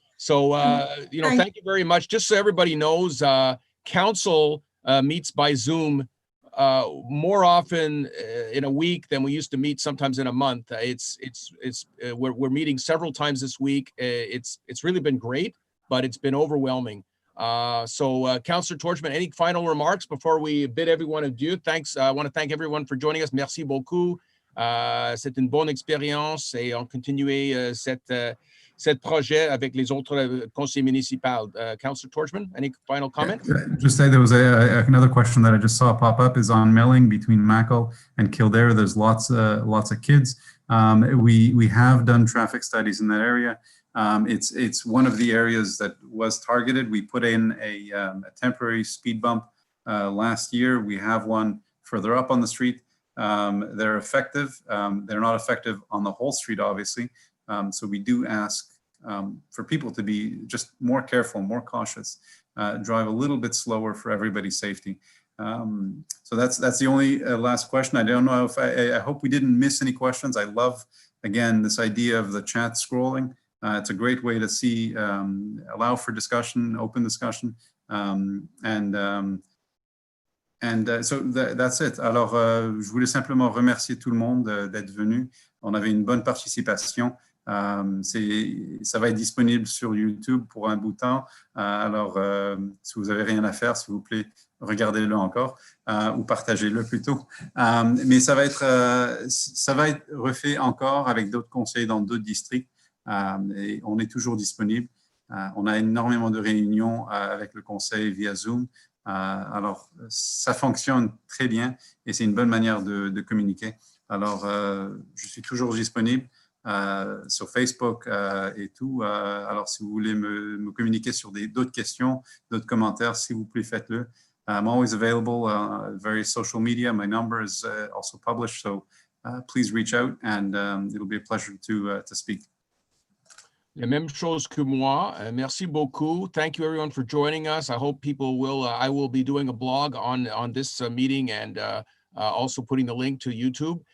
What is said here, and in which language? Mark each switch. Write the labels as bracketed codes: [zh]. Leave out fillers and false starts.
[en] So, thank you very much. Just so everybody knows, council meets by Zoom more often in a week than we used to meet sometimes in a month. We're meeting several times this week. It's really been great, but it's been overwhelming. Councillor Tordjman, any final remarks before we bid everyone adieu? Thanks. I want to thank everyone for joining us. [fr] Merci beaucoup. C'est une bonne expérience et on continue cette projet avec les autres conseils municipaux. [en] Councillor Tordjman, any final comment? Just say there was another question that I just saw pop up is on Melling between Mackle and Kildare. There's lots of kids. We have done traffic studies in that area. It's one of the areas that was targeted. We put in a temporary speed bump last year. We have one further up on the street. They're effective. They're not effective on the whole street, obviously. So we do ask for people to be just more careful, more cautious, drive a little bit slower for everybody's safety. So that's the only last question. I don't know if I hope we didn't miss any questions. I love, again, this idea of the chat scrolling. It's a great way to see, allow for discussion, open discussion. So that's it. [fr] Alors, je voulais simplement remercier tout le monde d'être venu. On avait une bonne participation. Ça va être disponible sur YouTube pour un bout de temps. Alors, si vous n'avez rien à faire, s'il vous plaît, regardez-le encore ou partagez-le plutôt. Mais ça va être refait encore avec d'autres conseils dans d'autres districts. Et on est toujours disponible. On a énormément de réunions avec le conseil via Zoom. Alors, ça fonctionne très bien et c'est une bonne manière de communiquer. Alors, je suis toujours disponible sur Facebook et tout. Alors, si vous voulez me communiquer sur d'autres questions, d'autres commentaires, s'il vous plaît, faites-le. [en] I'm always available on various social media. My number is also published, so please reach out and it'll be a pleasure to speak. [fr] La même chose que moi. Merci beaucoup. [en] Thank you everyone for joining us. I hope people will, I will be doing a blog on this meeting and also putting the link to YouTube.